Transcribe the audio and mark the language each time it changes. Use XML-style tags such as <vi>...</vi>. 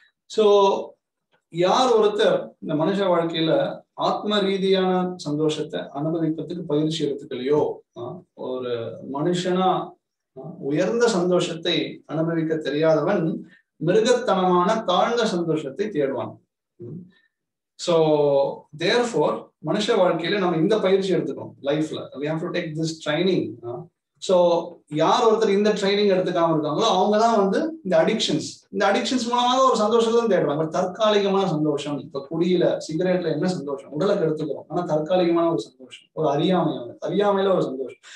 <ta>So யார் ஒருத்தர் இந்த மனுஷ வாழ்க்கையில ஆத்ம ரீதியான சந்தோஷத்தை அனுபவிக்கிறதுக்கு பயிற்சி எடுத்துக்கலையோ, ஒரு மனுஷனா உயர்ந்த சந்தோஷத்தை அனுபவிக்க தெரியாதவன் மிருகத்தனமான தாழ்ந்த சந்தோஷத்தை தேடுவான். ஸோ தேர்ஃபோர் மனுஷ வாழ்க்கையில நம்ம இந்த பயிற்சி எடுத்துக்கணும். லைஃப்ல</ta> <en>we have to take this training.</en> <ta>So யார் ஒருத்தர் இந்த ட்ரைனிங் எடுத்துக்காம இருக்காங்களோ அவங்கதான் இந்த அடிக்ஷன்ஸ் மூலமாக ஒரு சந்தோஷத்தை தேடுறாங்க. தற்காலிகமான சந்தோஷம். இப்ப குடியில, சிகரெட்ல என்ன சந்தோஷம்? உடலுக்கு எடுத்துக்கிறோம், ஆனா தற்காலிகமான ஒரு சந்தோஷம், ஒரு அறியாமையில ஒரு சந்தோஷம்.</ta>